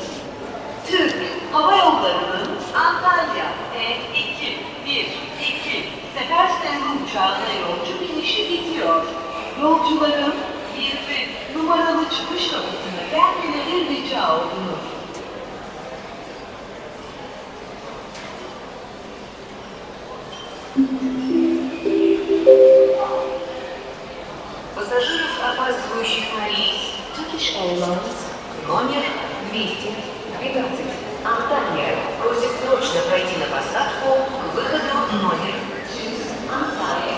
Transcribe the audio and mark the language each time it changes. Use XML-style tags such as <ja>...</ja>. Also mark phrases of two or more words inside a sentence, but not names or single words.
<tr>Türk Hava Yolları'nın Antalya E212 sefer sayılı uçağına yolcu binişi bitiyor. Yolcuların 1 numaralı çıkış kapısına gelmeleri rica olunur.</tr> <ru>Пассажиров, опаздывающих на рейс Turkish Airlines номер 212 Анталия просит срочно пройти на посадку к выходу номер Анталия.</ru>